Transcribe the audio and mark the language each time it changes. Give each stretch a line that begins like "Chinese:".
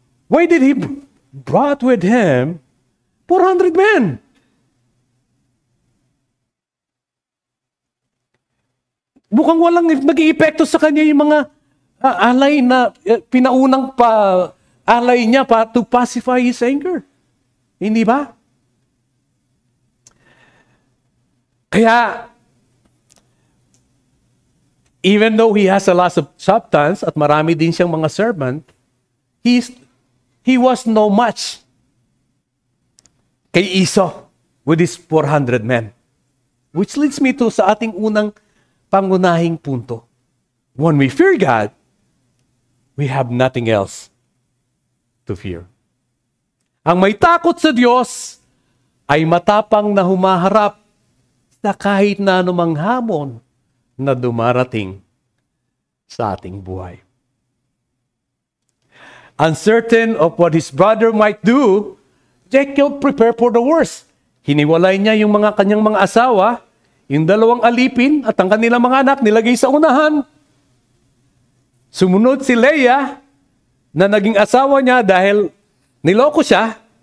English: Why did he brought with him 400 men?
Filipino: Mukhang walang nag-iepekto sa kanya yung mga alay na pinaunang alay niya
English: to pacify his anger.
Filipino: Hindi ba?
English: Kaya, even though he has a lot of substance
Filipino: at marami din siyang mga servant,
English: he was no match kay Esau with his 400 men. Which leads me to
Filipino: sa ating unang pangunahing punto.
English: When we fear God, we have nothing else to fear.
Filipino: Ang may takot sa Diyos ay matapang na humaharap sa kahit na anumang hamon na dumarating sa ating buhay.
English: Uncertain of what his brother might do, Jacob prepared for the worst.
Filipino: Hiniwalay niya yung kanyang mga asawa, yung 2 alipin at ang kanilang mga anak nilagay sa unahan. Sumunod si Leah na naging asawa niya dahil niloko siya.